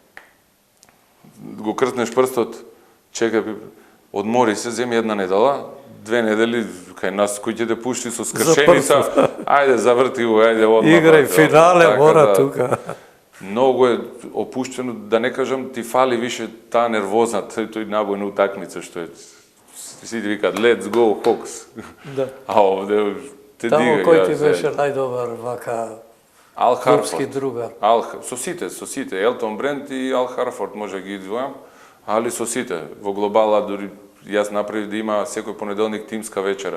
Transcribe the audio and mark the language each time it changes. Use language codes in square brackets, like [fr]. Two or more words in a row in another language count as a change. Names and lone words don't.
[mk] Го кртнеш прстот, чекај, одмори се, земи една недела, 2 недели, кај нас, кој ќе те пушти со скршеница, ајде, заврти го, ајде, одмah. Играј брате, финале, така мора да- тука. Многу е опуштено, да не кажам, ти фали више таа нервозна, тој набој на утакмица, што е, сите викаат, [en] let's go, Hawks. [mk] Да. А овде те Тамо дига. кој ти беше најдобар вака Ал клубски Харфорд. другар? Со сите, Елтон Бренд и Ал Харфорд може да ги издвојам, али со сите. Во глобала, дури јас направив да има секој понеделник тимска вечера.